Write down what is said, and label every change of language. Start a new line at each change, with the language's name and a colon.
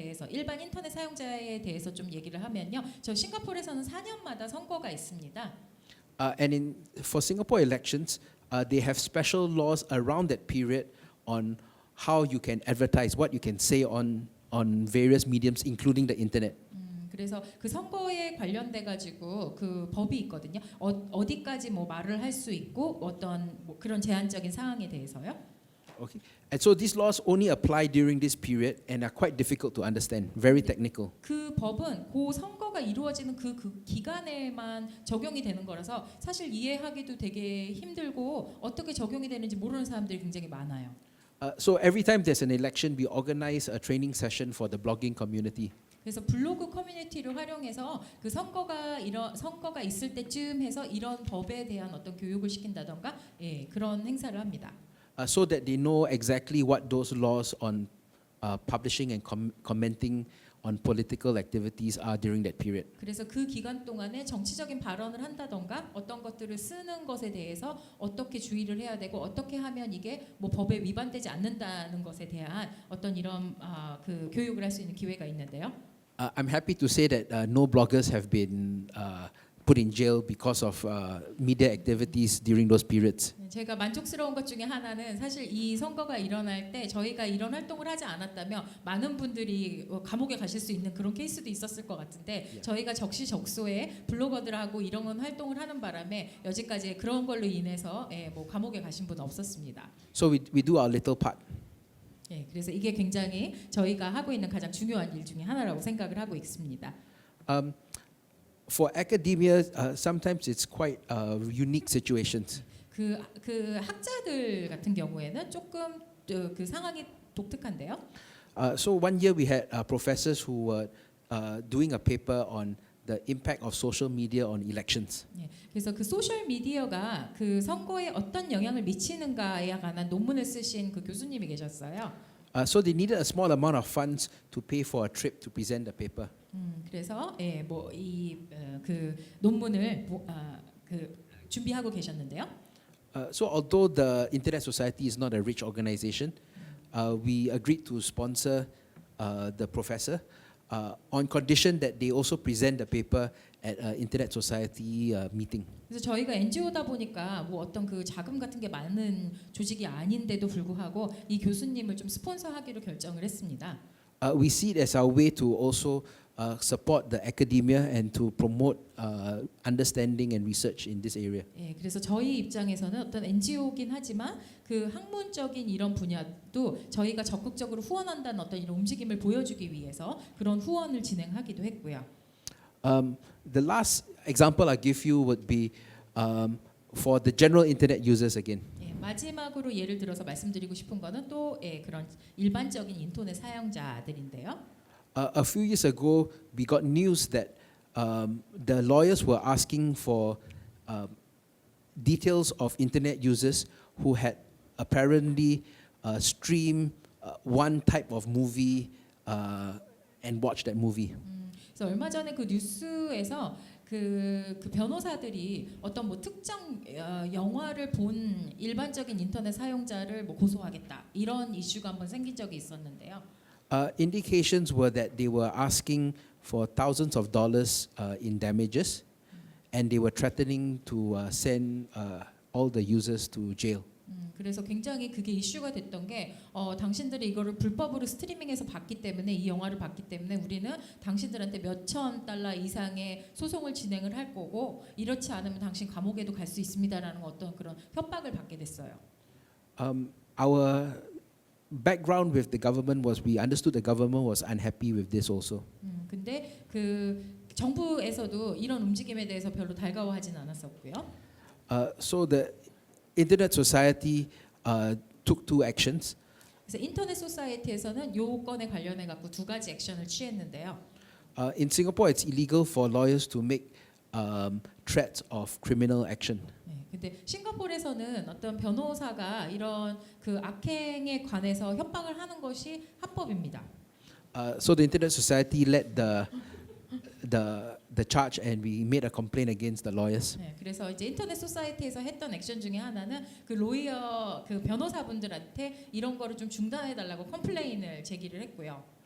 Korean: 일반 인터넷 사용자에 대해서 좀 얘기를 하면요. 저 싱가포르에서는 4년마다 선거가 있습니다.
English: And for Singapore elections, they have special laws around that period on how you can advertise, what you can say on various mediums, including the internet.
Korean: 그래서 그 선거에 관련돼 가지고 그 법이 있거든요. 어디까지 뭐 말을 할 수 있고 어떤 뭐 그런 제한적인 사항에 대해서요.
English: Okay. And so these laws only apply during this period and are quite difficult to understand, very technical.
Korean: 그 법은 그 선거가 이루어지는 그 기간에만 적용이 되는 거라서 사실 이해하기도 되게 힘들고 어떻게 적용이 되는지 모르는 사람들이 굉장히 많아요.
English: So every time there's an election, we organize a training session for the blogging community.
Korean: 그래서 블로그 커뮤니티를 활용해서 그 선거가 있을 때쯤 해서 이런 법에 대한 어떤 교육을 시킨다던가 그런 행사를 합니다.
English: So that they know exactly what those laws on publishing and commenting on political activities are during that period.
Korean: 그래서 그 기간 동안에 정치적인 발언을 한다던가 어떤 것들을 쓰는 것에 대해서 어떻게 주의를 해야 되고 어떻게 하면 이게 뭐 법에 위반되지 않는다는 것에 대한 어떤 이런 그 교육을 할 수 있는 기회가 있는데요.
English: I'm happy to say that no bloggers have been put in jail because of media activities during those periods.
Korean: 제가 만족스러운 것 중에 하나는 사실 이 선거가 일어날 때 저희가 이런 활동을 하지 않았다면 많은 분들이 감옥에 가실 수 있는 그런 케이스도 있었을 것 같은데 저희가 적시적소에 블로거들하고 이런 활동을 하는 바람에 여지까지 그런 걸로 인해서 뭐 감옥에 가신 분 없었습니다.
English: So we do our little part.
Korean: 그래서 이게 굉장히 저희가 하고 있는 가장 중요한 일 중에 하나라고 생각을 하고 있습니다.
English: For academia, sometimes it's quite unique situations.
Korean: 그 학자들 같은 경우에는 조금 그 상황이 독특한데요.
English: So one year we had professors who were doing a paper on the impact of social media on elections.
Korean: 그래서 그 소셜 미디어가 그 선거에 어떤 영향을 미치는가에 관한 논문을 쓰신 그 교수님이 계셨어요.
English: So they needed a small amount of funds to pay for a trip to present the paper.
Korean: 그래서 뭐 이 그 논문을 그 준비하고 계셨는데요.
English: So although the Internet Society is not a rich organization, we agreed to sponsor the professor on condition that they also present the paper at an Internet Society meeting.
Korean: 그래서 저희가 NGO다 보니까 뭐 어떤 그 자금 같은 게 많은 조직이 아닌데도 불구하고 이 교수님을 좀 스폰서하기로 결정을 했습니다.
English: We see it as our way to also support the academia and to promote understanding and research in this area.
Korean: 예, 그래서 저희 입장에서는 어떤 NGO긴 하지만 그 학문적인 이런 분야도 저희가 적극적으로 후원한다는 어떤 이런 움직임을 보여주기 위해서 그런 후원을 진행하기도 했고요.
English: The last example I give you would be for the general internet users again.
Korean: 예, 마지막으로 예를 들어서 말씀드리고 싶은 거는 또 예, 그런 일반적인 인터넷 사용자들인데요.
English: A few years ago, we got news that the lawyers were asking for details of internet users who had apparently streamed one type of movie and watched that movie.
Korean: 그래서 얼마 전에 그 뉴스에서 그 변호사들이 어떤 뭐 특정 영화를 본 일반적인 인터넷 사용자를 뭐 고소하겠다 이런 이슈가 한번 생긴 적이 있었는데요.
English: Indications were that they were asking for thousands of dollars in damages, and they were threatening to send all the users to jail.
Korean: 그래서 굉장히 그게 이슈가 됐던 게 당신들이 이거를 불법으로 스트리밍해서 봤기 때문에 이 영화를 봤기 때문에 우리는 당신들한테 몇천 달러 이상의 소송을 진행을 할 거고 이렇지 않으면 당신 감옥에도 갈 수 있습니다라는 어떤 그런 협박을 받게 됐어요.
English: Our background with the government was we understood the government was unhappy with this also.
Korean: 근데 그 정부에서도 이런 움직임에 대해서 별로 달가워하진 않았었고요.
English: So the Internet Society took two actions.
Korean: 그래서 인터넷 소사이티에서는 요 건에 관련해 갖고 두 가지 액션을 취했는데요.
English: In Singapore, it's illegal for lawyers to make threats of criminal action.
Korean: 네, 근데 싱가포르에서는 어떤 변호사가 이런 그 악행에 관해서 협박을 하는 것이 합법입니다.
English: So the Internet Society led the charge, and we made a complaint against the lawyers.
Korean: 네, 그래서 이제 인터넷 소사이티에서 했던 액션 중에 하나는 그 로이어 그 변호사분들한테 이런 거를 좀 중단해 달라고 컴플레인을 제기를 했고요.